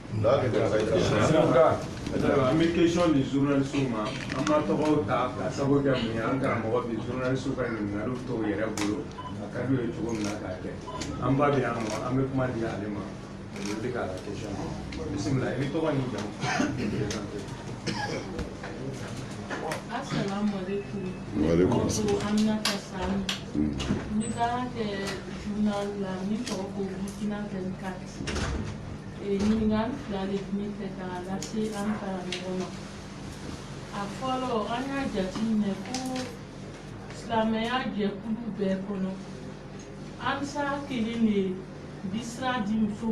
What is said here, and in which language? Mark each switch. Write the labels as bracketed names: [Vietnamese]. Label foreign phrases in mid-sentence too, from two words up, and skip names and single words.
[Bambara] An bɛ question di journaliste ma an b'a tɔgɔw ta ka sabu kɛ mun ye an karamɔgɔ bi journaliste ka ɲininkaliw t'o yɛrɛ bolo a ka d'u ye cogo min na k'a kɛ an ba bɛ yan nɔ an bɛ kuma di ale ma o bɛ k'a la question bisimila i bɛ tɔgɔ ni jamu. [Arabic] السلام عليكم. وعليكم السلام. [Bambara] Aminata Sani. Ni ka kɛ journal la ni tɔgɔ ko Burkina 24. ɲininkali fila de tun bɛ fɛ k'a lase an karamɔgɔ ma a fɔlɔ an y'a jateminɛ ko silamɛya jɛkulu bɛɛ kɔnɔ ansa kelen de bi sira di musow